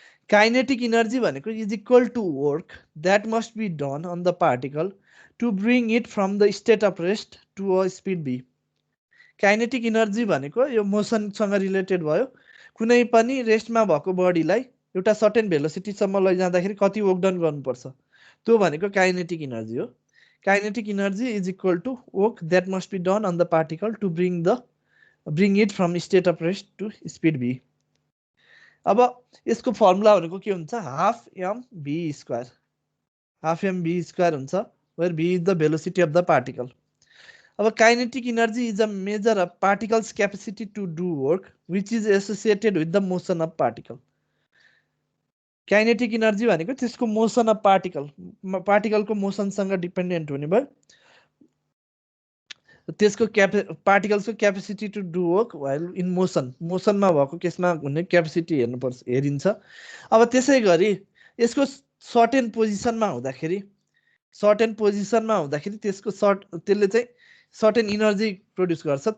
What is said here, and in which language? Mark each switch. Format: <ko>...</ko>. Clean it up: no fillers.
<en>Kinetic energy भनेको is equal to work that must be done on the particle to bring it from the state of rest to a speed v.</en> <ne>Kinetic energy भनेको यो मोसनसँग related भयो। कुनै पनि रेस्टमा भएको बडीलाई एउटा certain भेलोसिटीसम्म लैजाँदाखेरि कति वर्क डन गर्नुपर्छ, त्यो भनेको काइनेटिक इनर्जी हो।</ne> <en>Kinetic energy is equal to work that must be done on the particle to bring it from state of rest to speed v.</en> <ne>अब यसको फर्मुला भनेको के हुन्छ, half am V square.</ne> <en>Half mv square हुन्छ, where v is the velocity of the particle. अब kinetic energy is a measure of particle's capacity to do work which is associated with the motion of particle.</en> <ne>Kinetic energy भनेको त्यसको motion of particle, पार्टिकलको मोसनसँग dependent हुने भयो, त्यसको पार्टिकल्सको capacity</ne> <en>to do work while in motion,</en> <ne>मोसनमा भएको केसमा हुने capacity हेर्नुपर्छ, हेरिन्छ। अब त्यसै गरी यसको सर्टेन पोजिसनमा हुँदाखेरि, सर्टेन पोजिसनमा हुँदाखेरि त्यसले चाहिँ सर्टेन इनर्जी प्रड्युस गर्छ।</ne>